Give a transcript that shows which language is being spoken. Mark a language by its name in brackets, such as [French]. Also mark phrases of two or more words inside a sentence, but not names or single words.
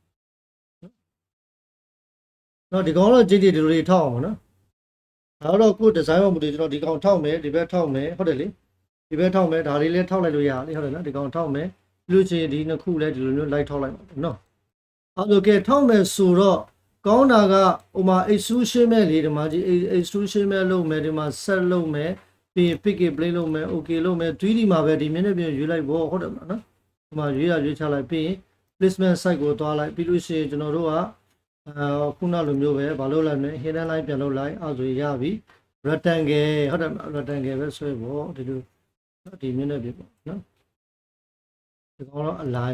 [Burmese] နော်ဒီကောင်တော့ chain တွေဒီလိုတွေထောက်အောင်နော်ဒါတော့ကိုယ် design ပေါ်မူတည်ကျွန်တော်ဒီကောင်ထောက်မယ်ဒီဘက်ထောက်မယ်ဟုတ်တယ်လေဒီဘက်ထောက်မယ်ဒါလေးလည်းထောက်လိုက်လို့ရတယ်ဟုတ်တယ်နော်ဒီကောင်ထောက်မယ်ပြီးလို့ချင်းဒီနှစ်ခုလည်းဒီလိုမျိုး light ထောက်လိုက်ပါနော်အဲ့လိုကဲထောက်မယ်ဆိုတော့ကောင်းတာကဟိုမှာ extrusion မဲ့လေဒီမှာဒီ extrusion မဲ့လုပ်မယ်ဒီမှာ set လုပ်မယ်ပြီးရင် [English] pick it play [Burmese] လုပ်မယ် okay လုပ်မယ် 3D မှာပဲဒီမျက်နှာပြင်ရွေးလိုက် ပေါ့ဟုတ်တယ်မလားနော်ဒီမှာရွေးချလိုက်ပြီးရင် [English] placement site [Burmese] ကိုသွားလိုက်ပြီးလို့ရှိရင်ကျွန်တော်တို့ကခုနလိုမျိုးပဲမလုပ်လိုက်နဲ့ [English] hidden line [Burmese] ပြန်လုပ်လိုက်အဲ့ဆိုရပြီ rectangle ဟုတ်တယ် rectangle ပဲဆွဲပေါ့ဒီလိုဒီမျက်နှာပြင်ပေါ့နော်ဒီကောင်တော့ align